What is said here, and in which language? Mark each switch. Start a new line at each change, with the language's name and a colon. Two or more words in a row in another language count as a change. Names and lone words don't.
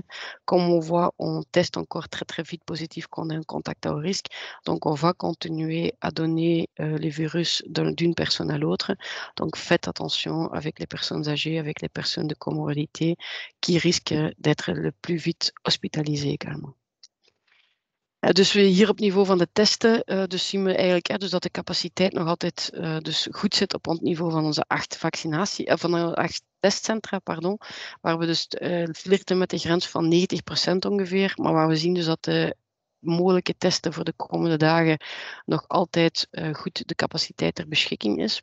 French: Comme on voit, on teste encore très, très vite positif qu'on est en contact à haut risque. Donc, on va continuer à donner les virus d'une personne à l'autre. Donc, faites attention avec les personnes âgées, avec les personnes de comorbidité qui risquent d'être le plus vite hospitalisé également.
Dutch: Dus hier op het niveau van de testen, dus zien we eigenlijk dus dat de capaciteit nog altijd dus goed zit op het niveau van onze 8 van de 8 testcentra, pardon, waar we dus flirten met de grens van 90% ongeveer, maar waar we zien dus dat de mogelijke testen voor de komende dagen nog altijd goed de capaciteit ter beschikking is.